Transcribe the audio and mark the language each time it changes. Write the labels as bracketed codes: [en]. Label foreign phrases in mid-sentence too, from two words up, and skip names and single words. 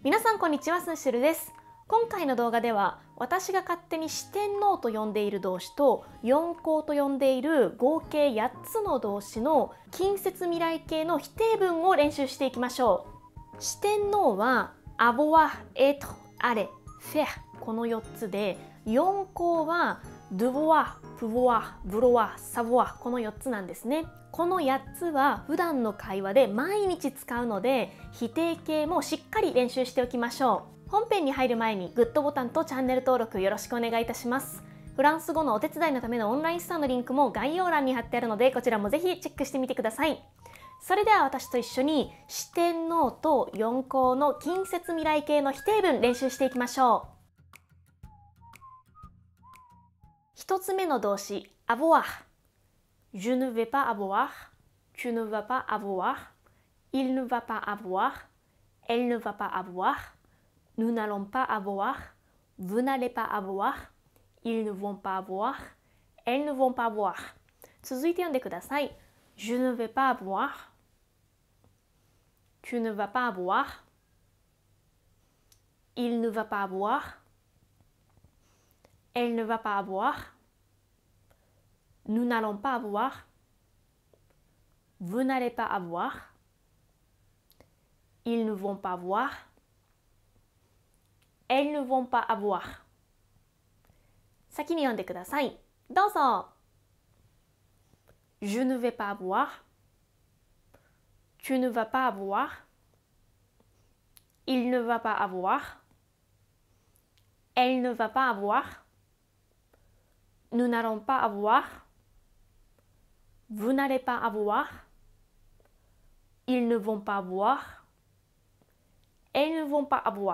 [ja] 皆さんこんにちは、スンシルです。今回の動画では私が勝手に四天王と呼んでいる動詞と四項と呼んでいる合計8つの動詞の近接未来形の否定文を練習していきましょう。四天王は [fr] avoir、être、aller、faire [ja] この4つで、四項は [fr] devoir、pouvoir、vouloir、savoir [ja] この4つなんですね。この8つは普段の会話で毎日使うので、否定形もしっかり練習しておきましょう。本編に入る前にグッドボタンとチャンネル登録よろしくお願いいたします。フランス語のお手伝いのためのオンラインストアのリンクも概要欄に貼ってあるので、こちらもぜひチェックしてみてください。それでは私と一緒に四天王と四項の近接未来形の否定文練習していきましょう。一つ目の動詞 avoir。 [fr] Je ne vais pas avoir, tu ne vas pas avoir, il ne va pas avoir, elle ne va pas avoir, nous n'allons pas avoir, vous n'allez pas avoir, ils ne vont pas avoir, elles ne vont pas avoir。 [ja] 続いて読んでください。 [fr] Je ne vais pas avoir, tu ne vas pas avoir, il ne va pas avoir, elle ne va pas avoir, nous n'allons pas avoir, vous n'allez pas avoir, ils ne vont pas avoir, elles ne vont pas avoir。 [ja] 先に読んでください。どうぞ。 [fr] Je ne vais pas avoir, tu ne vas pas avoir, il ne va pas avoir, elle ne va pas avoir, nous n'allons pas avoir, vous n'allez pas avoir, ils ne vont pas avoir, elles ne vont pas avoir。